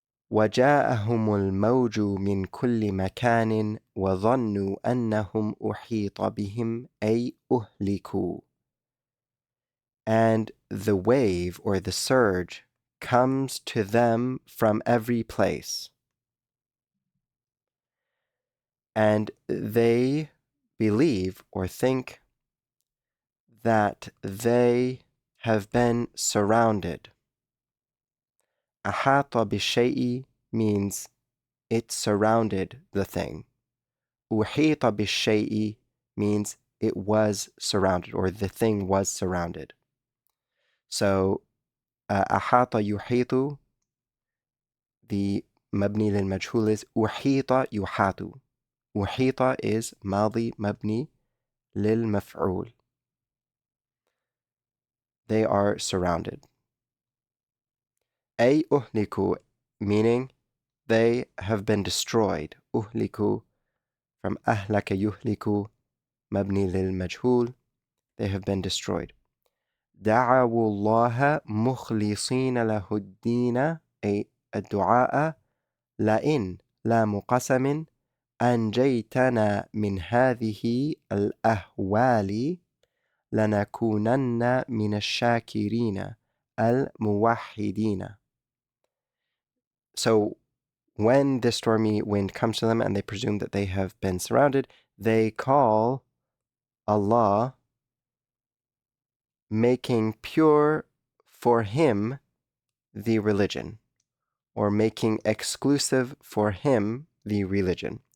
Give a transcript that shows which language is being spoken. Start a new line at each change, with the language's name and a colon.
Arabic: وجاءهم الموج من كل مكان وظنوا أنهم أحيط بهم أي أهلكوا.
English: And the wave or the surge comes to them from every place. and they believe or think that they have been surrounded.
Arabic: أحاط بالشيء
English: means it surrounded the thing.
Arabic: أحيط بالشيء
English: means it was surrounded or the thing was surrounded.
Arabic: So أحاط يحيط, the مبني للمجهول is أحيط يحاط. أحيط is ماضي مبني للمفعول.
English: They are surrounded.
Arabic: أي أهلكوا
English: meaning they have been destroyed.
Arabic: أهلكوا from أهلك يهلك مبني للمجهول.
English: They have been destroyed.
Arabic: دعوا الله مخلصين له الدين أي الدعاء لئن لام قسم أنجيتنا من هذه الأهوال لنكونن من الشاكرين الموحدين.
English: So when this stormy wind comes to them and they presume that they have been surrounded, they call Allah, making pure for him the religion, or making exclusive for him the religion.